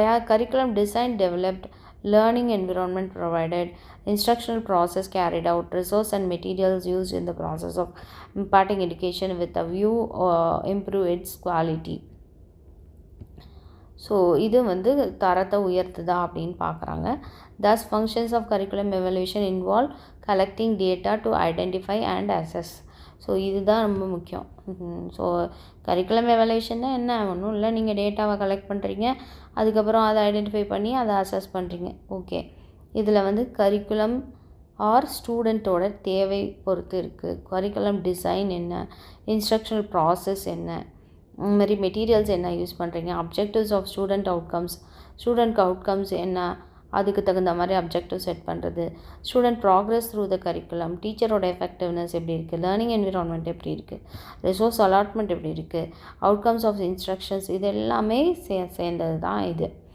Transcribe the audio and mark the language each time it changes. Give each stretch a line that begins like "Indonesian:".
English: Curriculum design developed, learning environment provided, instructional process carried out, resource and materials used in the process of imparting education with a view improve its quality.
Tamil: So இது வந்து தரத்தை உயர்த்துதா அப்படின்னு பார்க்குறாங்க.
English: thus functions of curriculum evaluation involve collecting data to identify and assess.
Tamil: So இதுதான் ரொம்ப முக்கியம். So curriculum எவாலுவேஷன்னா என்ன, ஒன்றும் இல்லை, நீங்கள் டேட்டாவை கலெக்ட் பண்ணுறீங்க, அதுக்கப்புறம் அதை ஐடென்டிஃபை பண்ணி அதை அசஸ் பண்ணுறீங்க. ஓகே, இதில் வந்து கரிக்குலம் ஆர் ஸ்டூடெண்ட்டோட தேவை பொறுத்து இருக்குது. கரிக்குலம் டிசைன் என்ன, இன்ஸ்ட்ரக்ஷனல் ப்ராசஸ் என்ன, இந்த மாதிரி மெட்டீரியல்ஸ் என்ன யூஸ் பண்ணுறீங்க, அப்ஜெக்டிவ்ஸ் ஆஃப் ஸ்டூடெண்ட் அவுட்கம்ஸ் என்ன, அதுக்கு தகுந்த மாதிரி அப்ஜெக்டிவ் செட் பண்ணுறது, student progress through the curriculum, டீச்சரோட effectiveness எப்படி இருக்குது, லேர்னிங் என்விரான்மெண்ட் எப்படி இருக்குது, ரிசோர்ஸ் அலாட்மெண்ட் எப்படி இருக்குது, அவுட்கம்ஸ் ஆஃப் இன்ஸ்ட்ரக்ஷன்ஸ், இது எல்லாமே சேர்ந்தது தான் இது.